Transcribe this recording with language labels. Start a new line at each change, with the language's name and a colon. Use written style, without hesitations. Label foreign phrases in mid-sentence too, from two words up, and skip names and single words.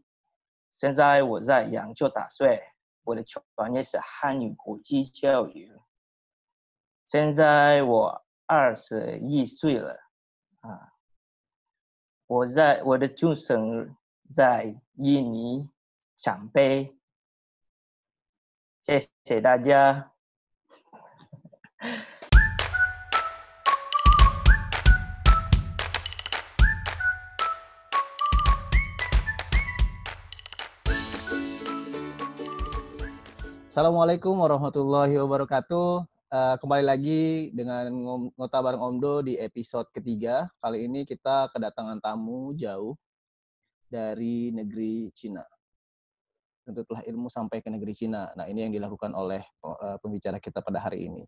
Chinese: 现在我在扬州打算，我的专业是汉语国际教育。现在我21岁了啊，我的出生在印尼长辈，谢谢大家。
Arabic: السلام عليكم ورحمة الله وبركاته.
Indonesian: Kembali lagi dengan Ngota Bareng Omdo di episode ketiga. Kali ini kita kedatangan tamu jauh dari negeri Cina. Tuntutlah ilmu sampai ke negeri Cina. Nah, ini yang dilakukan oleh pembicara kita pada hari ini.